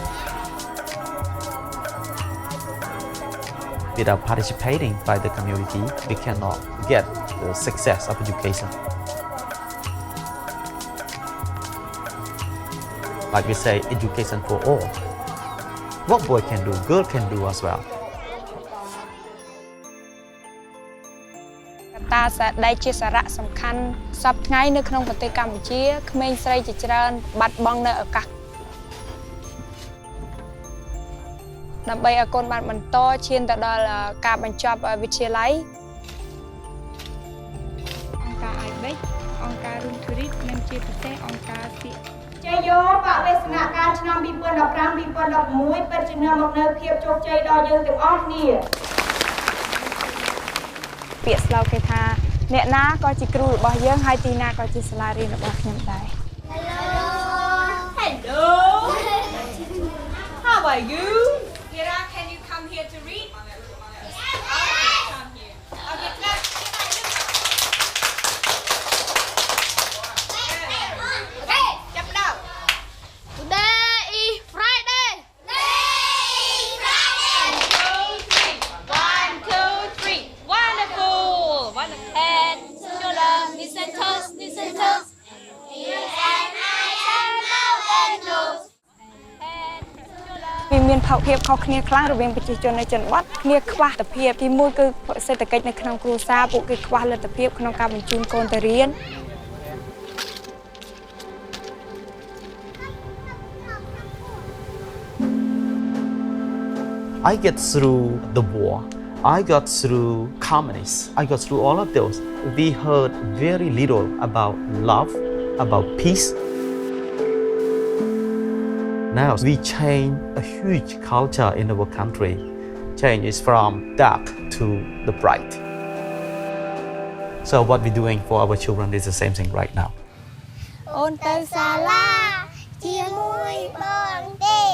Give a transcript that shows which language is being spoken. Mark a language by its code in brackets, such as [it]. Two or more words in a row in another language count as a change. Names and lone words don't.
[en] Without participating by the community, we cannot get the success of education. Like we say, education for all. What boy can do, girl can do as well. [km] តាដែលជាសារៈសំខាន់សពថ្ងៃនៅក្នុងប្រទេសកម្ពុជាក្មេងស្រីជាច្រើនបាត់បង់នៅឱកាស ដើម្បីឲ្យកូនបានបន្តឈានទៅដល់ការបញ្ចប់វិទ្យាល័យអង្គការ IBEX អង្គការ Room Tourist និងជាពិសេសអង្គការជ័យយោបកវាសនការឆ្នាំ 2015-2016 ពិតជានាំមកនូវភាពជោគជ័យដល់យើងទាំងអស់គ្នាពាក្យស្លោកគេថាអ្នកណាក៏ជាគ្រូរបស់យើងហើយទីណាក៏ជាសាលារៀនរបស់ខ្ញុំដែរ [en] Hello. How are you? Kira, can you come here to read? Come here. Okay, clap. Okay, jump down. Today is Friday. One, two, three. Wonderful. Wonderful. And children, listen to us. Listen to us. Ears and eyes and mouth and nose. And children. [km] វាមានភាពខុសគ្នាខ្លះរវាងប្រជាជននៅជនបទគ្នាខ្វះលទ្ធភាពទីមួយគឺសេដ្ឋកិច្ចនៅក្នុងគ្រួសារពួកគេខ្វះលទ្ធភាពក្នុងការបញ្ជូនកូនទៅរៀន [en] I get through the war. I got through communists. I got through all of those. We heard very little about love, about peace. Now we change a huge culture in our country. Change is from dark to the bright. So what we're doing for our children is the same thing right now. [km] អូនទៅសាលាជាមួយបងទេ